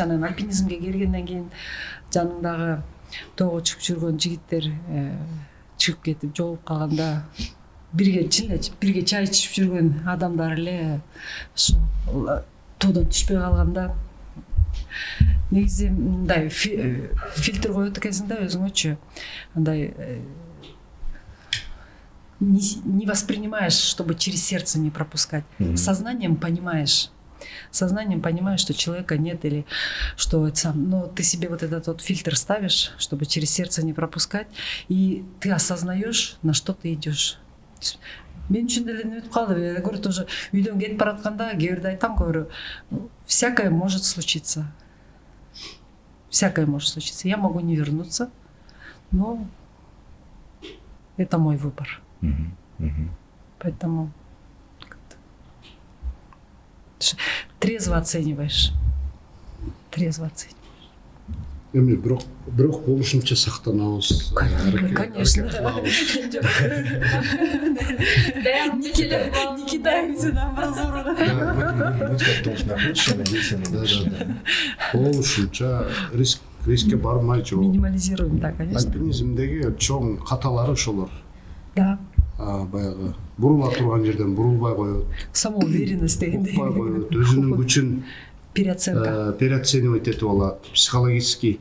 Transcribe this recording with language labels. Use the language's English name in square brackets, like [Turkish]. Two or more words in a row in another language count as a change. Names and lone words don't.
[Kyrgyz] Анан альпинизмге келгенден кийин жаныңдагы тоого чыгып жүргөн жигиттер чыгып кетип жолугуп калганда, бирге чай ичип жүргөн адамдар эле ошо тоодон түшпөй калганда, негизи мындай фильтр коет экенсиң да өзүңөчү. [Russian] Андай не воспринимаешь, чтобы через сердце не пропускать. Сознанием понимаешь, что человека нет, или что это сам, но ты себе вот этот вот фильтр ставишь, чтобы через сердце не пропускать, и ты осознаешь, на что ты идешь. [Kyrgyz] Мен үчүн деле өтүп калды. [Russian] Я говорю, тоже [Kyrgyz] үйдөн кетип баратканда кээ бирде айтам, [Russian] говорю, всякое может случиться. Всякое может случиться. Я могу не вернуться, но это мой выбор. Поэтому трезво оцениваешь. [Kyrgyz] Эми бирок болушунча сактанабыз. [Russian] Конечно. Не кидаемся на амбразуру. Будь как должен находишься, надейся на лучшее. [Kyrgyz] Болушунча рискке бармай жок. [Russian] Минимализируем, да, конечно. [Kyrgyz] Альпинизмдеги чоң каталары ошолор. Да. Баягы бурула турган жерден бурулбай коет. Самоуверенность дегендей. Укпай коет. Өзүнүн күчүн переоценивать этип алат, психологически.